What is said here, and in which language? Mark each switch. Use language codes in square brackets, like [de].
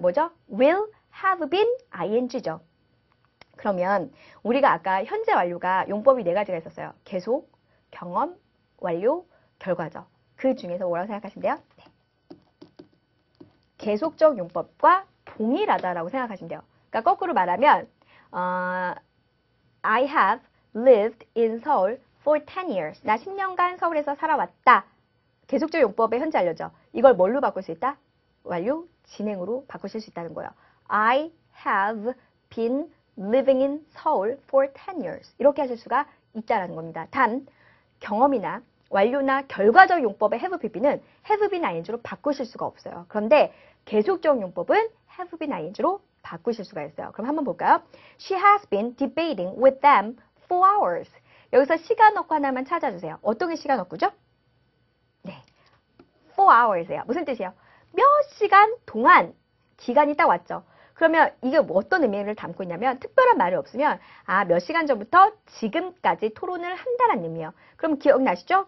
[ko] 뭐죠? will have been ing죠. 그러면 우리가 아까 현재 완료가 용법이 4가지가 있었어요. 계속, 경험, 완료, 결과죠. 그 중에서 뭐라고 생각하시면 돼요? 네. 계속적 용법과 동일하다라고 생각하시면 돼요. 그러니까 거꾸로 말하면 [en] I have lived in Seoul for 10 years. [ko] 나 10년간 서울에서 살아왔다. 계속적 용법의 현재 완료죠. 이걸 뭘로 바꿀 수 있다? 완료, 진행으로 바꾸실 수 있다는 거예요. [en] I have been living in Seoul for 10 years. [ko] 이렇게 하실 수가 있다는 겁니다. 단, 경험이나 완료나 결과적 용법의 have pp는 have been ing로 바꾸실 수가 없어요. 그런데 계속적 용법은 have been ing로 바꾸실 수가 있어요. 그럼 한번 볼까요? [en] She has been debating with them for hours. [ko] 여기서 시간 어구 하나만 찾아주세요. 어떤 게 시간 어구죠? 네, for hours예요. 무슨 뜻이에요? 몇 시간 동안 기간이 딱 왔죠. 그러면 이게 어떤 의미를 담고 있냐면 특별한 말이 없으면 몇 시간 전부터 지금까지 토론을 한다는 의미예요. 그럼 기억나시죠?